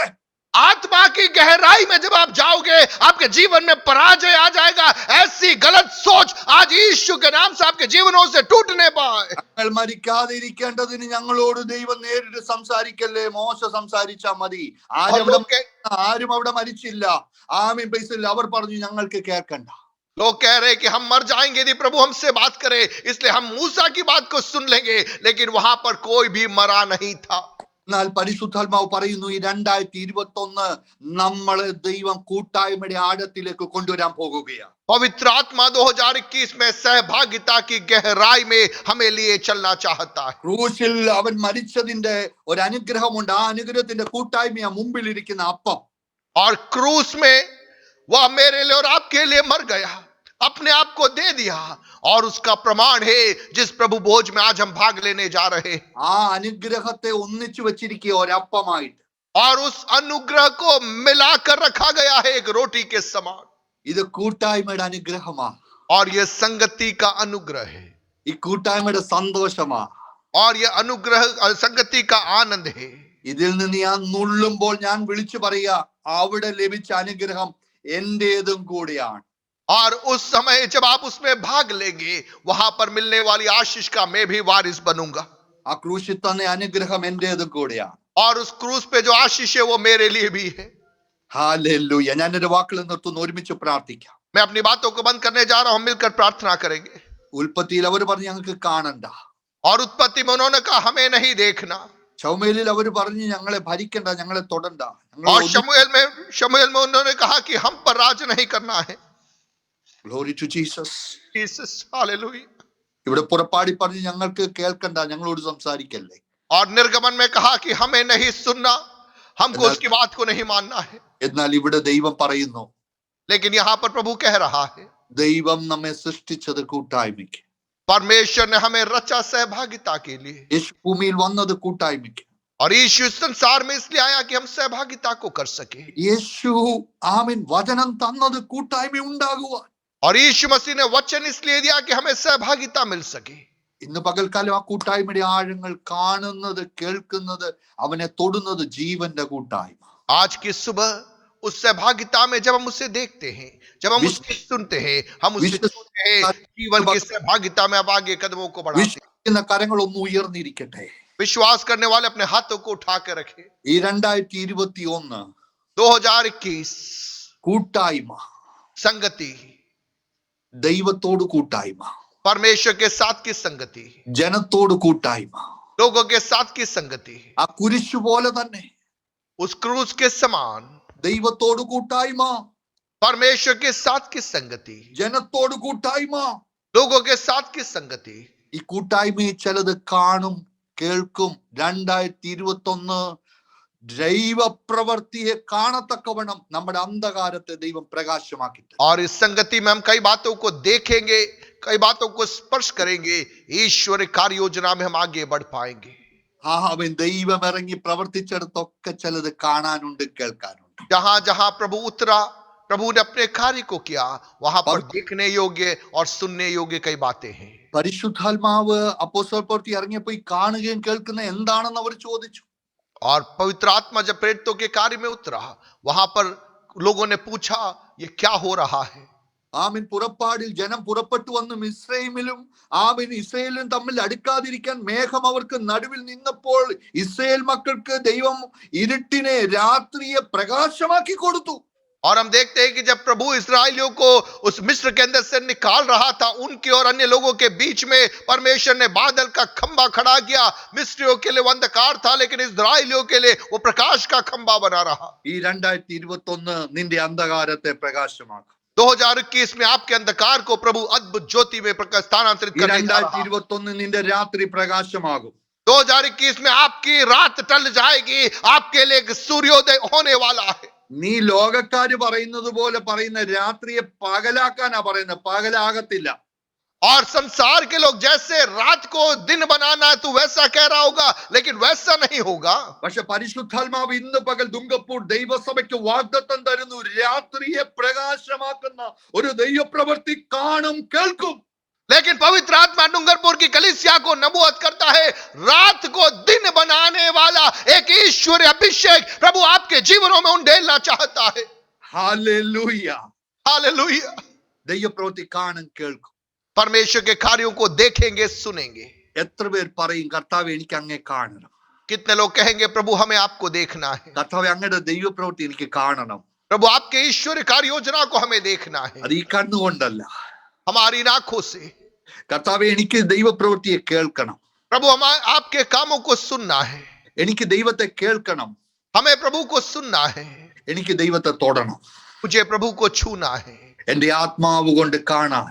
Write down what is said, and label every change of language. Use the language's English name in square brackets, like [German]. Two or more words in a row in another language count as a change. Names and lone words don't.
[Hindi] आत्मा की गहराई में जब आप जाओगे आपके जीवन में पराजय आ जाएगा. ऐसी गलत सोच आज यीशु के नाम से आपके जीवनों से टूटने पाए. [Malayalam] ഞങ്ങൾ മരിക്കാതെ ഇരിക്കേണ്ടതിന് ഞങ്ങളോട് ദൈവം നേരിട്ട് സംസാരിക്കല്ലേ. മോശ സംസാരിച്ചാ മതി. ആരും അവിടെ മരിച്ചില്ല. ആമീൻ പ്രൈസ്. അവർ പറഞ്ഞു ഞങ്ങൾക്ക് കേൾക്കണ്ട. [Hindi] लोग कह रहे कि हम मर जाएंगे यदि प्रभु हमसे बात करे, इसलिए हम मूसा की बात को सुन लेंगे, लेकिन वहां पर कोई भी मरा नहीं था. [Malayalam] എന്നാൽ പരിശുദ്ധാത്മാവ് പറയുന്നു ഈ 2021 നമ്മളെ ദൈവം കൂട്ടായ്മയുടെ ആഴത്തിലേക്ക് കൊണ്ടുവരാൻ പോകുകയാണ്. [Hindi] पवित्र आत्मा 2021 में सहभागिता की गहराई में हमें लिए चलना चाहता है. [Malayalam] ക്രൂശിൽ അവൻ മരിച്ചതിന്റെ ഒരു അനുഗ്രഹമുണ്ട്. ആ അനുഗ്രഹത്തിന്റെ കൂട്ടായ്മയാ മുമ്പിലിരിക്കുന്ന അപ്പം. [Hindi] और क्रूस में वह मेरे लिए और आपके लिए मर गया, अपने आप को दे दिया, और उसका प्रमाण है जिस प्रभु भोज में आज हम भाग लेने जा रहे हैं. [Malayalam] ആ അനുഗ്രഹത്തെ ഒന്നിച്ചു വെച്ചിരിക്കുക ഒരപ്പമായിട്ട്. [Hindi] और उस अनुग्रह को मिलाकर रखा गया है एक रोटी के समान. [Malayalam] ഇത് കൂട്ടായ്മയുടെ അനുഗ്രഹമാ. [Hindi] और यह संगति का अनुग्रह है. [Malayalam] ഈ കൂട്ടായ്മയുടെ സന്തോഷമാ. [Hindi] और यह अनुग्रह संगति का आनंद है. [Malayalam] ഇതിൽ നിന്ന് ഞാൻ നുള്ളുമ്പോൾ ഞാൻ വിളിച്ചു പറയുക അവിടെ ലഭിച്ച അനുഗ്രഹം എന്റേതും കൂടിയാണ്. [Hindi] और उस समय जब आप उसमें भाग लेंगे वहां पर मिलने वाली आशीष का मैं भी वारिस बनूंगा. [Malayalam] ആ ക്രൂശിൽ തന്നെ അനുഗ്രഹം എന്റേതും കൂടിയാണ്. [Hindi] और उस क्रूस पे जो आशीष है वो मेरे लिए भी है. [Malayalam] ഹല്ലേലൂയ. ഞാൻ എന്റെ വാക്കുകൾ നിർത്തുന്നു. ഒരുമിച്ച് പ്രാർത്ഥിക്കാം. [Hindi] मैं अपनी बातों को बंद करने जा रहा हूं, मिलकर प्रार्थना करेंगे. [Malayalam] ഉൽപ്പത്തിയിൽ അവർ പറഞ്ഞു ഞങ്ങൾക്ക് കാണണ്ട. [Hindi] और उत्पत्ति में उन्होंने कहा हमें नहीं देखना. [Malayalam] ശമൂവേലിൽ അവർ പറഞ്ഞു ഞങ്ങളെ ഭരിക്കണ്ട, ഞങ്ങളെ തൊടണ്ട. [Hindi] और शमूएल में उन्होंने कहा कि हम पर राज नहीं करना है. [English] Glory to Jesus. [Hindi] जीसस हालेलुया. [Malayalam] ഇവിടെ പുറപ്പാടി പറഞ്ഞു ഞങ്ങൾക്ക് കേൾക്കണ്ട, ഞങ്ങളോട് സംസാരിക്കല്ലേ. [Hindi] और निर्गमन में कहा कि हमें नहीं सुनना, हमको उसकी बात को नहीं मानना है. [Malayalam] എന്നാൽ ഇവിടെ ദൈവം പറയുന്നു, [Hindi] लेकिन यहाँ पर प्रभु कह रहा है [Malayalam] ദൈവം നമ്മെ സൃഷ്ടിച്ചത് കൂട്ടായ്മയ്ക്ക്. [Hindi] परमेश्वर ने हमें रचा सहभागिता के लिए. [Malayalam] യേശു ഭൂമിയിൽ വന്നത് കൂട്ടായ്മയ്ക്ക്. [Hindi] और यीशु इस संसार में इसलिए आया कि हम सहभागिता को कर सके. [Malayalam] യേശു ആമീൻ വചനം തന്നത് കൂട്ടായ്മ ഉണ്ടാകുവാൻ. [Hindi] और यीशु मसीह ने वचन इसलिए दिया कि हमें सहभागिता मिल सके. [Malayalam] ഇന്ന് പകൽക്കാലം ആ കൂട്ടായ്മയുടെ ആഴങ്ങൾ കാണുന്നത്, കേൾക്കുന്നത്, അവനെ തൊടുന്നത് ജീവന്റെ കൂട്ടായ്മ. [Hindi] आज की सुबह उस सहभागिता में जब हम उसे देखते हैं, जब हम उसकी सुनते हैं, हम उसे सुनते हैं, जीवन की सहभागिता में अब आगे कदमों को बढ़ाते हैं. [Malayalam] വിശ്വസിക്കുന്ന കരങ്ങൾ ഒന്ന് ഉയർന്നിരിക്കട്ടെ. [Hindi] विश्वास करने वाले अपने हाथों को उठा के रखे. [Malayalam] ഈ 2021 [Hindi] 2021 [Malayalam] കൂട്ടായ്മ, [Hindi] संगति, [Malayalam] ദൈവത്തോട് കൂട്ടായ്മ, [Hindi] परमेश्वर के साथ की संगति, [Malayalam] ജനത്തോട് കൂട്ടായ്മ, [Hindi] लोगों के साथ की संगति, [Malayalam] ആ കുരിശു പോലെ തന്നെ [Hindi] उस क्रूस के समान [Malayalam] ദൈവത്തോട് കൂട്ടായ്മ, [Hindi] परमेश्वर के साथ की संगति, [Malayalam] ജനത്തോട് കൂട്ടായ്മ. [Hindi] लोगों के साथ की संगति. [Malayalam] ഈ കൂട്ടായ്മയിൽ ചിലത് കാണും, കേൾക്കും. 2021 ദൈവപ്രവൃത്തിയെ കാണത്തക്കവണ്ണം നമ്മുടെ അന്ധകാരത്തെ ദൈവം പ്രകാശമാക്കി. [Hindi] और इस संगति में हम कई बातों को देखेंगे, कई बातों को स्पर्श करेंगे. ईश्वर कार्य योजना में हम आगे बढ़ पाएंगे. അവൻ ദൈവം ഇറങ്ങി പ്രവർത്തിച്ചിടത്തൊക്കെ ചിലത് കാണാനുണ്ട്, കേൾക്കാനുണ്ട്. जहां जहां प्रभु उतरा, प्रभु ने अपने कार्य को किया, वहां पर पर- देखने योग्य और सुनने योग्य कई बातें हैं। [Malayalam] പരിശുദ്ധാത്മാവ് അപ്പോസ്തല പ്രവൃത്തി ഇറങ്ങിയപ്പോ ഈ കാണുകയും കേൾക്കുന്ന എന്താണെന്ന് അവർ ചോദിച്ചു. [Hindi] और पवित्र आत्मा जब प्रेरितों के कार्य में उतरा, वहां पर लोगों ने पूछा ये क्या हो रहा है। [Malayalam] ആമീൻ. പുറപ്പാടിൽ ജനം പുറപ്പെട്ടു വന്നു മിസ്രൈമിലും ഇസ്രയേലും തമ്മിൽ അടുക്കാതിരിക്കാൻ മേഘം അവർക്ക് നടുവിൽ നിന്നപ്പോൾ ഇസ്രയേൽ മക്കൾക്ക് ദൈവം ഇരുട്ടിനെ രാത്രിയെ പ്രകാശമാക്കി കൊടുത്തു. [Hindi] और हम देखते हैं कि जब प्रभु इस्राएलियों को उस मिस्र के अंदर से निकाल रहा था, उनके और अन्य लोगों के बीच में परमेश्वर ने बादल का खंबा खड़ा किया। मिस्रियों के लिए वो अंधकार था, लेकिन इस्राएलियों के लिए वो प्रकाश का खंबा बना रहा। [Malayalam] ഈ 2021 നിന്റെ അന്ധകാരത്തെ പ്രകാശമാക്കും. [Hindi] 2021 में आपके अंधकार को प्रभु अद्भुत ज्योति में स्थानांतरित [Malayalam] ഈ [Hindi] करने जा रहा। [Malayalam] 2021 നിന്റെ രാത്രി പ്രകാശമാകും. [Hindi] 2021 में आपकी रात टल जाएगी, आपके लिए एक सूर्योदय होने वाला है। [Malayalam] നീ ലോകക്കാര് പറയുന്നത് പോലെ പറയുന്ന രാത്രിയെ പകലാക്കാനാ പറയുന്നത്, പകലാകത്തില്ല. [Hindi] और संसार के लोग जैसे रात को दिन बनाना है तू वैसा कह रहा होगा, लेकिन वैसा नहीं होगा। [Malayalam] പക്ഷെ പരിശുദ്ധാത്മാവ് ഇന്ന് പകൽ ദുംഗപ്പൂർ ദൈവസഭയ്ക്ക് വാഗ്ദത്തം തരുന്നു, രാത്രിയെ പ്രകാശമാക്കുന്ന ഒരു ദൈവപ്രവൃത്തി കാണും, കേൾക്കും. [Hindi] लेकिन पवित्र आत्मा डूंगरपुर की कलीसिया को नबूवत करता है, रात को दिन बनाने वाला एक ईश्वरीय अभिषेक प्रभु आपके जीवनों में उंडेलना चाहता है। [Malayalam] ഹല്ലേലൂയ. [Hindi] हालेलुया। [Malayalam] ദൈവപ്രവൃത്തി കാണും, കേൾക്കും. [Hindi] परमेश्वर के कार्यों को देखेंगे, सुनेंगे। [Malayalam] എത്ര പേർ പറയും കർത്താവ് എനിക്ക് അങ്ങേ കാണണം, [Hindi] कितने लोग कहेंगे प्रभु हमें आपको देखना है, [Malayalam] കർത്താവ് അങ്ങയുടെ ദൈവപ്രവൃത്തി എനിക്ക് കാണണം. [Hindi] प्रभु आपके ईश्वरीय कार्य योजना को हमें देखना है, [Malayalam] അത് ഈ കണ്ണുകൊണ്ടല്ല. [Hindi] हमारी आंखों से। [Malayalam] കർത്താവ് എനിക്ക് ദൈവപ്രവൃത്തിയെ കേൾക്കണം, [Hindi] प्रभु हम आपके कामों को सुनना है, [Malayalam] എനിക്ക് ദൈവത്തെ കേൾക്കണം, [Hindi] हमें प्रभु को सुनना है, [Malayalam] എനിക്ക് ദൈവത്തെ തൊടണം. [Hindi] मुझे प्रभु को छूना है, [Malayalam] എന്റെ ആത്മാവ് കൊണ്ട് കാണാൻ,